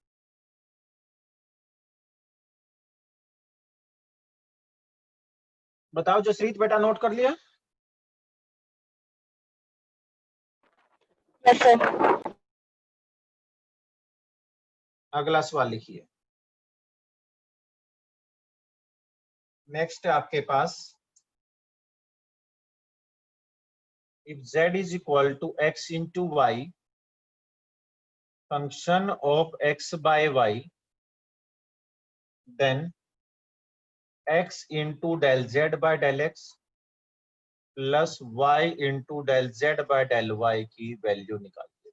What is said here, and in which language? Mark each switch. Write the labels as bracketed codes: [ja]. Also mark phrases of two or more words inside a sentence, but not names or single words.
[hi] बताओ जसरीत बेटा नोट कर लिया। [en] Yes sir. [hi] अगला सवाल लिखिए। नेक्स्ट है आपके पास, [en] If z is equal to x into y, function of x by y, then x into del z by del x plus y into del z by del y [hi] की वैल्यू निकालिए।